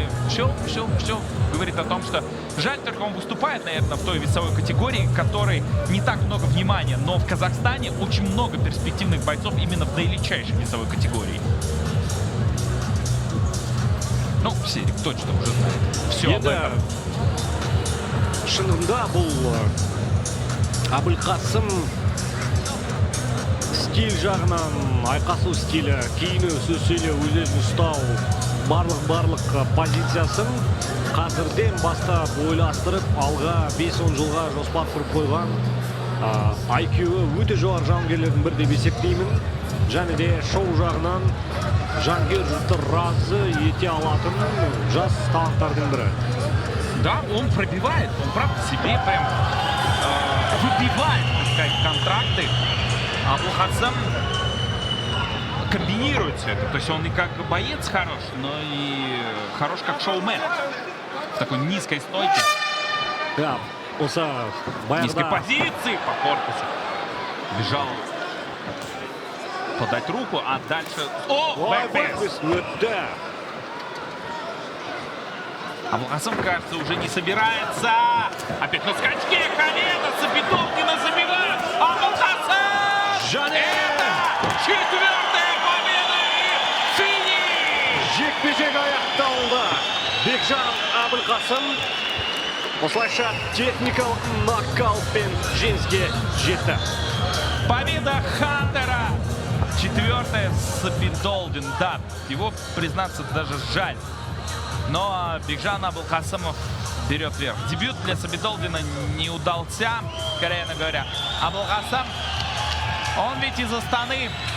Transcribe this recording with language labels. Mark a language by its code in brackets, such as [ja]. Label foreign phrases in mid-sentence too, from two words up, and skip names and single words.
[ru] Все говорит о том, что жаль, только он выступает, наверное, в той весовой категории, которой не так много внимания. Но в Казахстане очень много перспективных бойцов именно в наилегчайшей весовой категории. Ну, все точно уже знают все об этом. [kk] Шынында бұл Абылқасым стиль жағынан, айқасу стилі, киіну, сөйлеу, өзін ұстау, барлық позициясын қазірден бастап ойластырып, алға 5-10 жылға жоспар құрып қойған IQ-ы өте жоғары жауынгерлердің бірі деп есептеймін. Және де шоу жағынан жанкүйер жұртты разы ете алатын жас таланттардың бірі. [ru] Да, он пробивает, он правда себе прям выбивает, так сказать, контракты. Абулхасам комбинирует все это. То есть он и как боец хорош, но и хорош как шоумен. В такой низкой стойке. [kk] Да, осы [ru] Низкой [kk] баяғыда [ru] позиции по корпусу. Бежал подать руку, а дальше... О, бэкфейс! [kk] өтті. [ru] Абулхасам, кажется, уже не собирается. Опять на скачке. Колено Сабидолдина забивает. [kk] Абулхасам! Және! [ru] Это 4-я победа и финиш! [kk] Жекпе-жек аяқталды. Бекжан Абылқасым осылайша техникалық нокаутпен жеңіске жетті. [ru] Победа Хантера. 4-я Сабидолдин. Да, его, признаться, даже жаль. Но Бекжан Абулхасамов берет вверх. Дебют для Сабидолдина не удался, откровенно говоря. Абулхасам, он ведь из Астаны.